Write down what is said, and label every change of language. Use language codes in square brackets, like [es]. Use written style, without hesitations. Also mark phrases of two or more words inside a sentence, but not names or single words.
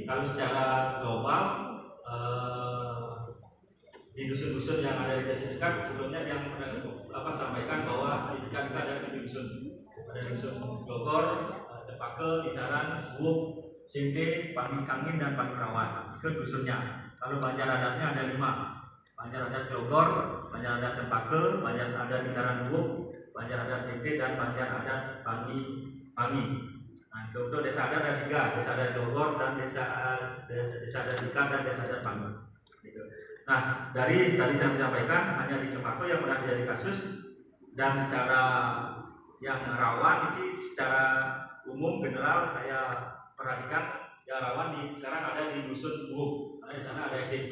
[id] Kalau secara global di dusun-dusun yang ada di Desa Tikat, sebelumnya yang pernah sampaikan bahwa di Tikat ada 7 dusun. Ada dusun Glogor, Cepake, Titaran, Wuk, Sinte, Pangkangin dan Pangkerawan. Itu dusunnya. Kalau banjar adatnya ada 5. Banjar adat Glogor, banjar adat Cepake, banjar adat Titaran Wuk, banjar adat Sinte dan banjar adat Pangi. Nah, untuk desa adat ada 3, desa adat Glogor dan desa adat Tikat dan desa adat Pangi. Nah, dari tadi saya sampaikan hanya di Cepake yang pernah terjadi kasus, dan secara yang rawan ini secara umum general saya perhatikan yang rawan sekarang ada di dusun Wuk, karena di sana ada SMP.